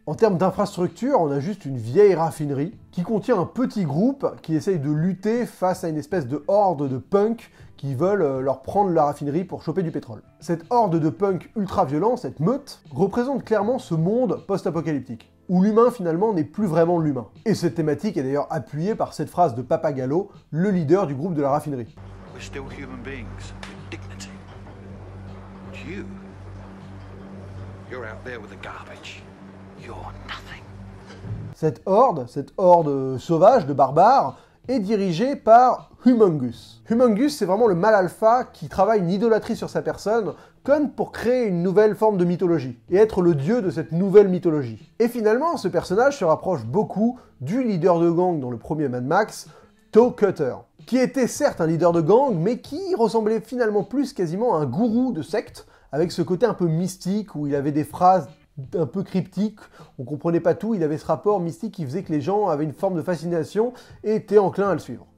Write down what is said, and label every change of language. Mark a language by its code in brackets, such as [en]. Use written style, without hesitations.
[fr] En termes d'infrastructure, on a juste une vieille raffinerie qui contient un petit groupe qui essaye de lutter face à une espèce de horde de punks qui veulent leur prendre la raffinerie pour choper du pétrole. Cette horde de punks ultra-violents, cette meute, représente clairement ce monde post-apocalyptique, où l'humain finalement n'est plus vraiment l'humain. Et cette thématique est d'ailleurs appuyée par cette phrase de Pappagallo, le leader du groupe de la raffinerie. [en] We're still human beings with dignity. But you're out there with the garbage. You're nothing. [fr] Cette horde sauvage de barbares est dirigé par Humongous. Humongous, c'est vraiment le mâle alpha qui travaille une idolâtrie sur sa personne, comme pour créer une nouvelle forme de mythologie, et être le dieu de cette nouvelle mythologie. Et finalement, ce personnage se rapproche beaucoup du leader de gang dans le premier Mad Max, Toe Cutter, qui était certes un leader de gang, mais qui ressemblait finalement plus quasiment à un gourou de secte, avec ce côté un peu mystique, où il avait des phrases un peu cryptiques, on comprenait pas tout, il avait ce rapport mystique qui faisait que les gens avaient une forme de fascination et étaient enclins à le suivre.